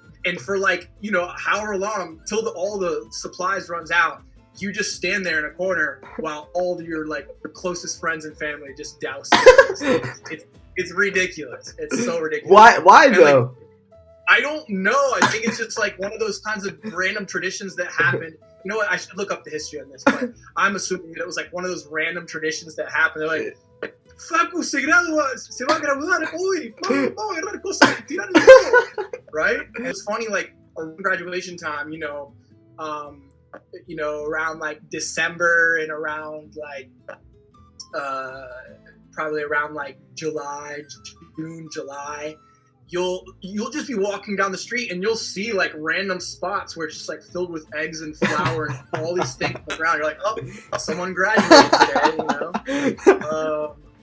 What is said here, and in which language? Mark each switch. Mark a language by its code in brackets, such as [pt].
[en] And for like, you know, however long, till all the supplies runs out, you just stand there in a corner while all your like your closest friends and family just douse it. It's ridiculous. It's so ridiculous. Why and, though? Like, I don't know. I think it's just like one of those kinds of random traditions that happened. You know what? I should look up the history on this, but I'm assuming that it was like one of those random traditions that happened. They're like, [es] Facu se va a graduar hoy. Vamos a agarrar cosas y tirar el juego. [en] Right? It's funny, like around graduation time, you know, around like December and around like probably around like June, July. You'll just be walking down the street and you'll see like random spots where it's just like filled with eggs and flour and all these things on the ground. You're like, oh, someone graduated today, you know.